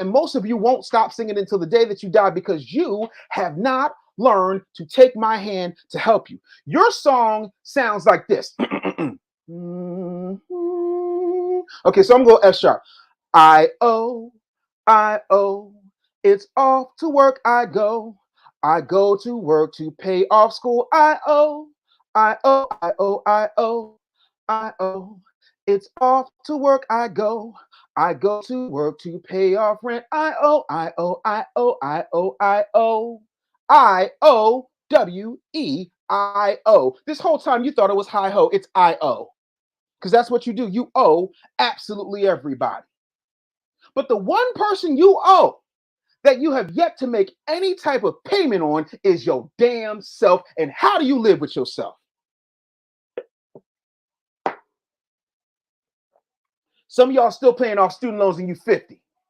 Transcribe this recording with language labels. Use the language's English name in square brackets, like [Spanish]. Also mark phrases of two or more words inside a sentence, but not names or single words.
[English] And most of you won't stop singing until the day that you die because you have not learned to take my hand to help you. Your song sounds like this. Okay, so I'm going to go F sharp. I-O, I-O, it's off to work I go. I go to work to pay off school. I-O, I-O, I-O, I-O, I-O, it's off to work I go. I go to work to pay off rent. I-O, I-O, I-O, I-O, I-O, I-O-W-E-I-O. This whole time you thought it was hi-ho. It's I-O. Because that's what you do. You owe absolutely everybody. But the one person you owe that you have yet to make any type of payment on is your damn self. And how do you live with yourself? Some of y'all still paying off student loans and you 50.